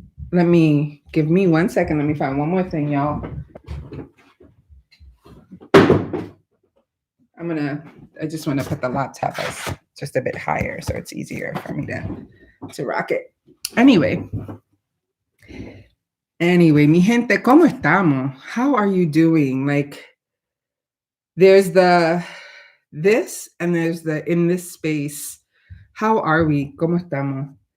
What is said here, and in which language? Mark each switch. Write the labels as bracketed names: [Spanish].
[English] Let me, give me 1 second. Let me find one more thing, y'all. I just want to put the laptop as just a bit higher so it's easier for me to rock it. [Spanish] Anyway, mi gente, ¿cómo estamos? [English] How are you doing? Like, there's this and there's the in this space. How are we? [Spanish] ¿Cómo estamos?